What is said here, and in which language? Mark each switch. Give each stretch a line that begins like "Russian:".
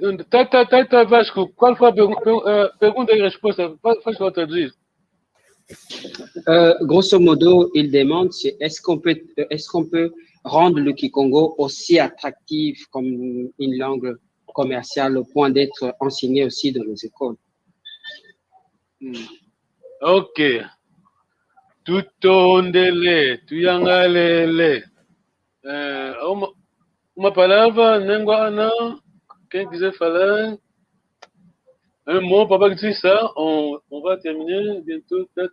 Portuguese: Tata Vasco, qual foi a pergunta e resposta? Faz para traduzir.
French: Grosso modo, il demande est-ce qu'on peut rendre le Kikongo aussi attractif comme une langue commerciale au point d'être enseigné aussi dans les écoles.
Kongo: Ok. Tutondele, tuyangalele.
Portuguese: Uma palavra, Nenguana, quem quiser falar.
French: Un mot, papa, que dit ça, on va terminer bientôt.